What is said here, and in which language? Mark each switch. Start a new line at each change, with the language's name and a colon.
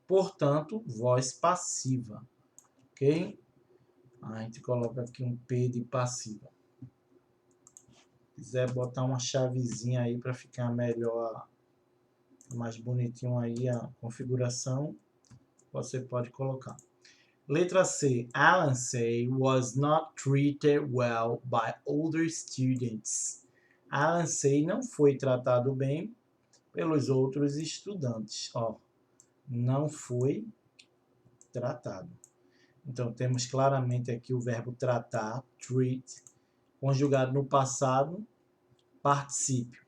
Portuguese: Portanto, voz passiva, ok? A gente coloca aqui um P de passiva. Quiser botar uma chavezinha aí para ficar melhor, mais bonitinho aí a configuração, você pode colocar. Letra C.
English: Alan Say was not treated well by older students.
Portuguese: Alan Say não foi tratado bem pelos outros estudantes. Ó, não foi tratado. Então, temos claramente aqui o verbo tratar, treat, conjugado no passado, particípio.